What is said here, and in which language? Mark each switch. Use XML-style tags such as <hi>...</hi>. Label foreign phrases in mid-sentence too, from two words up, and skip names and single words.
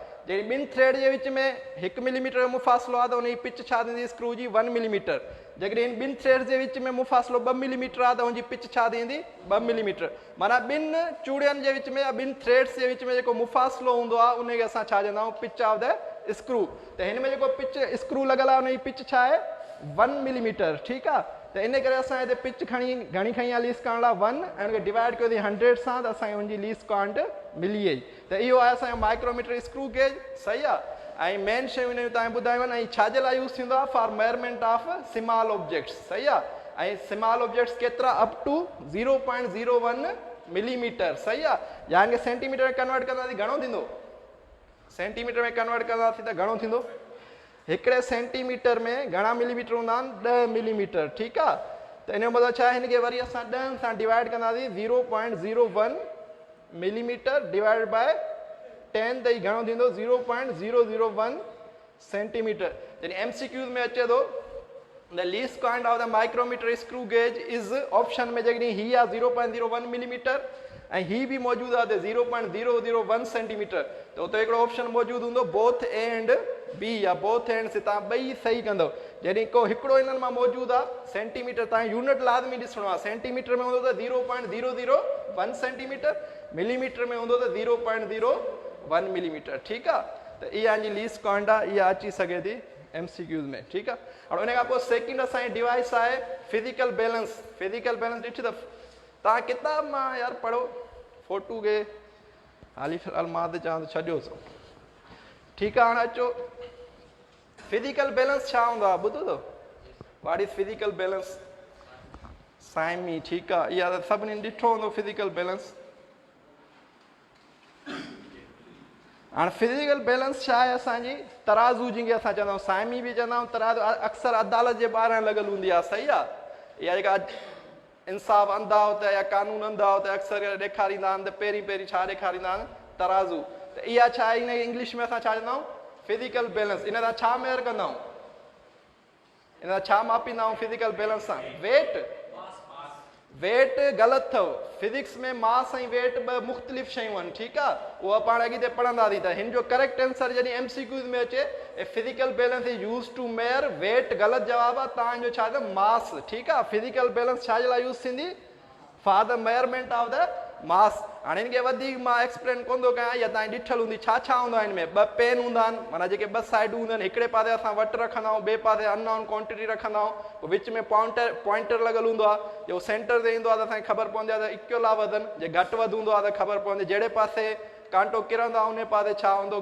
<sd>जॾहिं 2 थ्रेड जे विच में 1 मिलीमीटर जो मुफ़ासिलो आहे त उनजी पिच छा थींदी, स्क्रू जी 1 मिलीमीटर। जेकॾहिं हिन 2 थ्रेड जे विच में मुफ़ासिलो 2 मिलीमीटर आहे त हुनजी पिच छा थींदी, 2 मिलीमीटर। माना 2 चूड़ियुनि जे विच में या 2 थ्रेड्स जे विच में जेको मुफ़ासिलो हूंदो आहे उनखे असां छा चवंदा आहियूं,</sd> <en>pitch of the screw.</en> <sd>त हिन में जेको पिच स्क्रू लॻल आहे उनजी पिच छा आहे, 1 मिलीमीटर। ठीकु आहे। त इन करे असां हिते पिच घणी खणी आहे</sd> <en>least count</en> <sd>लाइ 1, ऐं हुनखे डिवाइड कयो अथई 100 सां, त असांखे हुनजी</sd> <en>least count</en> <sd>मिली वई। त इहो आहे असांजो</sd> <en>micrometer screw gauge,</en> <sd>सही आहे। ऐं मेन शयूं हिन तव्हांखे ॿुधायूं आहिनि। ऐं छाजे लाइ यूज़ थींदो आहे,</sd> <en>for measurement of small objects,</en> <sd>सही आहे। ऐं</sd> <en>small objects</en> <sd>केतिरा,</sd> <en>up to</en> <sd>0.01 मिलीमीटर, सही आहे। या हिनखे सेंटीमीटर में कन्वर्ट कंदासीं घणो थींदो, सेंटीमीटर में कन्वर्ट कंदासीं त घणो थींदो? हिकिड़े सेंटीमीटर में घणा मिलीमीटर हूंदा आहिनि? 10 मिलीमीटर। ठीकु आहे, त इन जो मतिलबु छा आहे, हिनखे वरी असां 10 सां डिवाइड कंदासीं, 0.01 मिलीमीटर</sd> <en>divide by</en> <sd>10 त ही घणो थींदो? 0.001 सेंटीमीटर। यानी MCQs में अचे थो</sd> <en>the least count of the micrometer screw gauge is</en> <sd>ऑप्शन में जेकॾहिं ही आहे 0.01 मिलीमीटर ऐं ही बि मौजूदु आहे त 0.001 सेंटीमीटर, त उते हिकिड़ो ऑप्शन मौजूदु हूंदो</sd> <en>both A and B</en> <sd>या</sd> <en>both and</en> <sd>से, तव्हां ॿई सही कंदव। जॾहिं को हिकिड़ो इन्हनि मां मौजूदु आहे सेंटीमीटर, तव्हां यूनिट लाज़मी ॾिसणो आहे। सेंटीमीटर में हूंदो त 0.001 सेंटीमीटर, मिलीमीटर में हूंदो त 0.01 मिलीमीटर। ठीकु आहे, त इहा जी</sd> <en>least count</en> <sd>आहे, इहा अची सघे थी MCQs में। ठीकु आहे, और उन खां पोइ सेकेंड असांजी डिवाइस आहे</sd> <en>physical balance. physical balance</en> <sd>ॾिठी त तव्हां किताब मां यार पढ़ो, फोटू खे हाली फ़िलहाल मां त चवां त छॾियोसि। ठीकु आहे, हाणे अचो</sd> <en>physical balance</en> <sd>छा हूंदो आहे, ॿुधो अथव?</sd> <en>what is physical balance? साइमी।</en> <sd>ठीकु आहे, इहा त सभिनी ॾिठो हूंदो</sd> <en>physical balance.</en> <sd>हाणे</sd> <en>physical balance</en> <sd>छा आहे? असांजी तराज़ू, जंहिंखे असां चवंदा आहियूं, साइमी बि चवंदा आहियूं, तराज़ू अक्सर अदालत जे ॿाहिरां लॻल हूंदी आहे। सही आहे, इहा जेका</sd> <ur>انصاف اندھا ہوتا یا قانون اندھا ہوتا</ur> <sd>अक्सर ॾेखारींदा आहिनि, त पहिरीं पहिरीं छा ॾेखारींदा आहिनि? तराज़ू। त इहा छा आहे, इन इंग्लिश में असां छा चवंदा आहियूं?</sd> <en>physical balance.</en> <sd>इन सां छा मेयर कंदा आहियूं? इन सां छा मापींदा आहियूं</sd> <en>physical balance</en> <sd>सां? वेट। वेट ग़लति अथव, फिजिक्स में मास ऐं वेट ॿ मुख़्तलिफ़ शयूं आहिनि। ठीकु आहे, उहा पाण अॻिते पढ़ंदासीं। त हिन जो करेक्ट आंसर जॾहिं MCQs में अचे,</sd> <en>physical balance is use to measure weight,</en> <sd>ग़लति जवाबु आहे तव्हांजो छा आहे? मास। ठीकु आहे,</sd> <en>physical balance</en> <sd>छा जे लाइ यूज़ थींदी?</sd> <en>for the measurement of the mass.</en> <sd>हाणे हिनखे वधीक मां एक्सप्लेन कोन थो कयां, या तव्हां ॾिठल हूंदी छा छा हूंदो आहे हिन में। ॿ पेन हूंदा आहिनि, माना जेके ॿ साइडूं हूंदा आहिनि, हिकिड़े पासे असां वटि रखंदा आहियूं, ॿिए पासे</sd> <en>unknown quantity</en> <sd>रखंदा आहियूं, विच में पॉइंटर लॻल हूंदो आहे, जो सेंटर ते ईंदो आहे त असांखे ख़बर पवंदी आहे त इक्वल आहे वज़न, जे घटि वधि हूंदो आहे त ख़बर पवंदी जहिड़े पासे कांटो किरंदो आहे उन पासे छा हूंदो?</sd>